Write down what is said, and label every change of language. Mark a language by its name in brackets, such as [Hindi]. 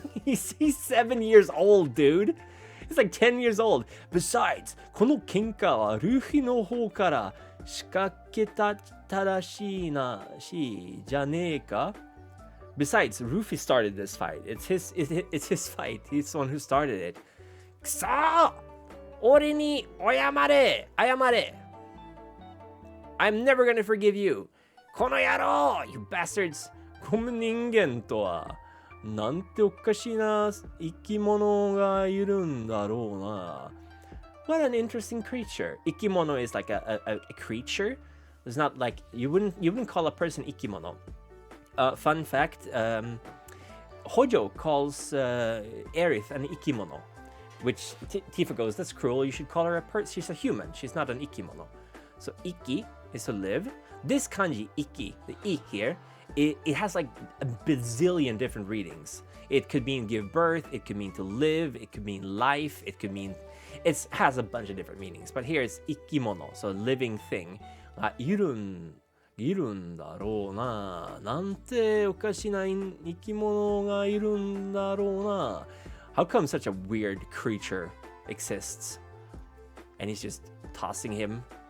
[English] he's 7 years old, dude. He's like 10 years old. Besides, [Japanese] この喧嘩はルフィの方から仕掛けたらしいじゃねえか [English] Besides, Luffy started this fight. It's his fight. He's the one who started it. [Japanese] くそー俺に謝れ [English] I'm never gonna forgive you. [Japanese] この野郎 [English] You bastards. [Japanese] この人間とはなんておかしな生き物がいるんだろうな [English] What an interesting creature. Ikimono is like a creature. It's not like you wouldn't call a person ikimono. Fun fact, Hojo calls Aerith an ikimono, which Tifa goes, that's cruel. You should call her a person. She's a human. She's not an ikimono. So iki is to live. This kanji iki, the I here, it has like a bazillion different readings. It could mean give birth. It could mean to live. It could mean life. It could mean it has a bunch of different meanings. But here it's ikimono, so living thing. [Japanese] いるんだろうな。なんておかしな生き物がいるんだろうな。 [English] How come such a weird creature exists? And he's just tossing him.